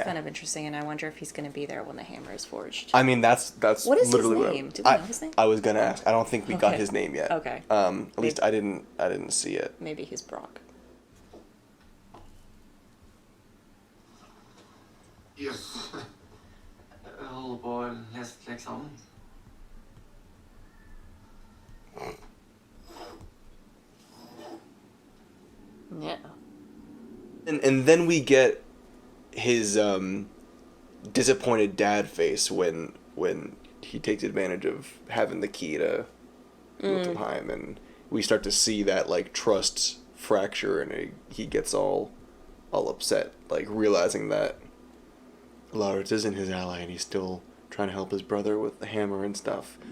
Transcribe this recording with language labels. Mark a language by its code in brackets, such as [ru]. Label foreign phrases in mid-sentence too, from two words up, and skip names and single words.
[en] kind of interesting, and I wonder if he's going to be there when the hammer is forged. I mean, that's What is literally his what name? Do we know his name? I was gonna ask. I don't think we got Okay. his name yet. Okay. At least I didn't see it. Maybe he's Brock. Yes. [no] Jeg holder på å lese til eksamen. [en] Yeah. And then we get his disappointed dad face when he takes advantage of having the key to Jotunheim, and we start to see that, like, trust fracture, and he gets all upset, like, realizing that Laurits isn't his ally and he's still trying to help his brother with the hammer and stuff.